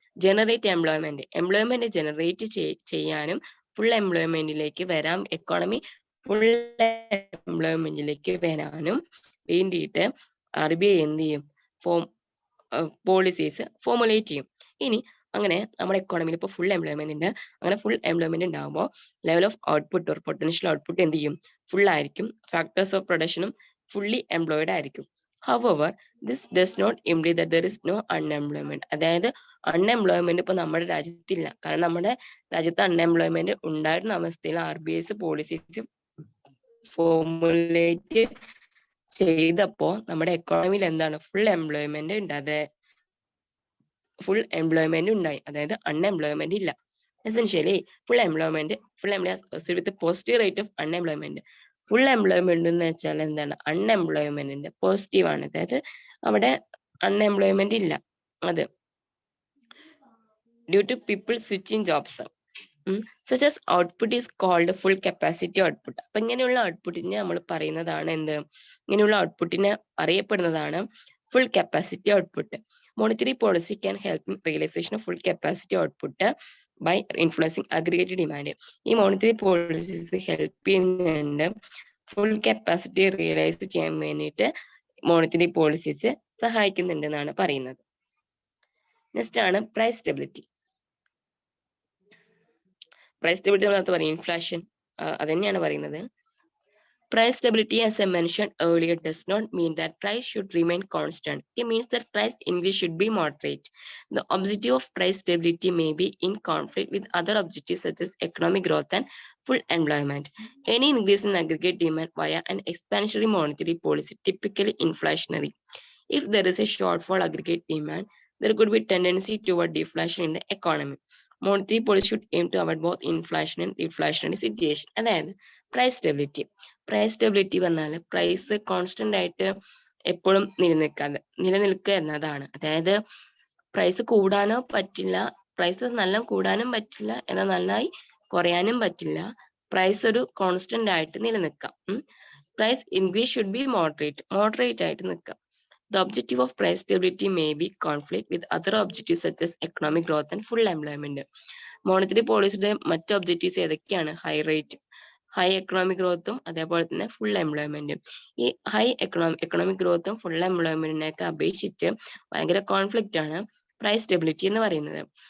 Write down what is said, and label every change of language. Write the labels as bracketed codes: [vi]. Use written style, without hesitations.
[ml] Generate employment generate ചെയ്യാനും full എംപ്ലോയ്മെന്റിലേക്ക് വരാം, economy full എംപ്ലോയ്മെന്റിലേക്ക് വരാനും വേണ്ടിയിട്ട് RBI എന്ത് ചെയ്യും? പോളിസീസ് ഫോർമുലേറ്റ് ചെയ്യും. ഇനി അങ്ങനെ നമ്മുടെ എക്കോണമിയിൽ ഇപ്പോൾ ഫുൾ എംപ്ലോയ്മെന്റ് ഉണ്ട്. അങ്ങനെ ഫുൾ എംപ്ലോയ്മെന്റ് ഉണ്ടാകുമ്പോൾ level of output or potential output എന്ത് ചെയ്യും? ഫുൾ ആയിരിക്കും. ഫാക്ടേഴ്സ് ഓഫ് പ്രൊഡക്ഷനും ഫുള്ളി എംപ്ലോയിഡ് ആയിരിക്കും. [en] However, this does not imply that there is no unemployment. [ml] അതായത് അൺഎംപ്ലോയ്മെന്റ് ഇപ്പൊ നമ്മുടെ രാജ്യത്തില്ല. കാരണം നമ്മുടെ രാജ്യത്ത് അൺഎംപ്ലോയ്മെന്റ് ഉണ്ടായിരുന്ന അവസ്ഥയിൽ RBI പോളിസീസ് ഫോർമുലേറ്റ് ചെയ്തപ്പോ നമ്മുടെ എക്കോണമിയിൽ എന്താണ്? ഫുൾ എംപ്ലോയ്മെന്റ് ഉണ്ട്. ഫുൾ എംപ്ലോയ്മെന്റ് ഉണ്ടായി. അതായത് അൺഎംപ്ലോയ്മെന്റ് ഇല്ല. [en] Essentially full employment with positive rate of unemployment. [ml] Full employment എന്ന് വെച്ചാൽ എന്താണ്? അൺഎംപ്ലോയ്മെന്റിന്റെ പോസിറ്റീവ് ആണ്. അതായത് അവിടെ അൺഎംപ്ലോയ്മെന്റ് ഇല്ല. അത് [en] Due to people switching jobs. such as output is called full capacity output. [ml] അപ്പൊ ഇങ്ങനെയുള്ള ഔട്ട്പുട്ടിനെ നമ്മൾ പറയുന്നതാണ് എന്ത്? ഇങ്ങനെയുള്ള ഔട്ട്പുട്ടിനെ അറിയപ്പെടുന്നതാണ് full capacity output. [en] Monetary policy can help in realization of full capacity output by influencing aggregate demand. [ml] ഈ monetary policies help ചെയ്യുന്നുണ്ട് full capacity realize ചെയ്യാൻ വേണ്ടിയിട്ട്. monetary policies സഹായിക്കുന്നുണ്ടെന്നാണ് പറയുന്നത്. നെക്സ്റ്റ് ആണ് പ്രൈസ് സ്റ്റെബിലിറ്റി. പ്രൈസ് സ്റ്റെബിലിറ്റി നമ്മൾ പറയും ഇൻഫ്ലേഷൻ, അത് തന്നെയാണ് പറയുന്നത്. [en] Price stability, as I mentioned earlier, does not mean that price should remain constant. It means that price increase should be moderate. The objective of price stability may be in conflict with other objectives such as economic growth and full employment. Any increase in aggregate demand via an expansionary monetary policy, typically inflationary. If there is a shortfall aggregate demand, there could be tendency toward deflation in the economy. Monetary policy should aim to avoid both inflation and deflationary situation. [ml] അതായത് price stability പറഞ്ഞാൽ price constant ആയിട്ട് എപ്പോഴും നിലനിൽക്കുക എന്നതാണ്. അതായത് price കൂടാനോ പറ്റില്ല, price നല്ല കൂടാനും പറ്റില്ല, എന്നാൽ നന്നായി കുറയാനും പറ്റില്ല. പ്രൈസ് ഒരു കോൺസ്റ്റന്റ് ആയിട്ട് നിലനിൽക്കാം. [en] price increase should be moderate [ml] ആയിട്ട് നിൽക്കാം. [en] The objective of price stability may be conflict with other objectives such as economic growth and full employment. [ml] Monetary പോളിസിയുടെ മറ്റ് ഒബ്ജക്റ്റീവ്സ് ഏതൊക്കെയാണ്? ഹൈ എക്കണോമിക് ഗ്രോത്തും അതേപോലെ തന്നെ ഫുൾ എംപ്ലോയ്മെന്റും. ഈ ഹൈ എക്കണോമിക് ഗ്രോത്തും ഫുൾ എംപ്ലോയ്മെന്റിനെയൊക്കെ അപേക്ഷിച്ച് ഭയങ്കര കോൺഫ്ലിക്റ്റ് ആണ് പ്രൈസ് സ്റ്റെബിലിറ്റി എന്ന് പറയുന്നത്.